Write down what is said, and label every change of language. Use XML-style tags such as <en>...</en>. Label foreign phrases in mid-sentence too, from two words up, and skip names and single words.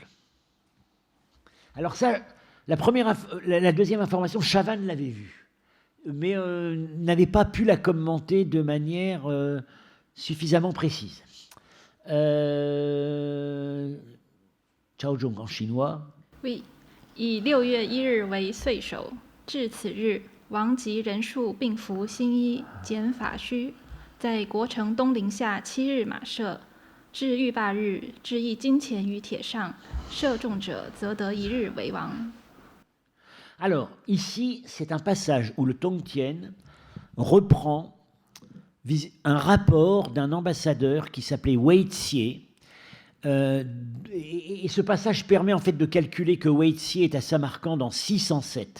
<fr>Alors ça, la deuxième information, Chavannes l'avait vue, mais n'avait pas pu la commenter de manière suffisamment précise. Chao Zhong en chinois. Oui,</fr> <zh>以6月1日为岁首，至此日，王及人数并服新衣，减法须，在国城东陵下7日马射。至欲罢日，置一金钱于铁上，射中者则得1日为王。</zh> <fr>Alors, ici, c'est un passage où le Tongtian reprend un rapport d'un ambassadeur qui s'appelait Wei Xie. Et ce passage permet en fait de calculer que Wei Xie est à Samarcande en 607.</fr>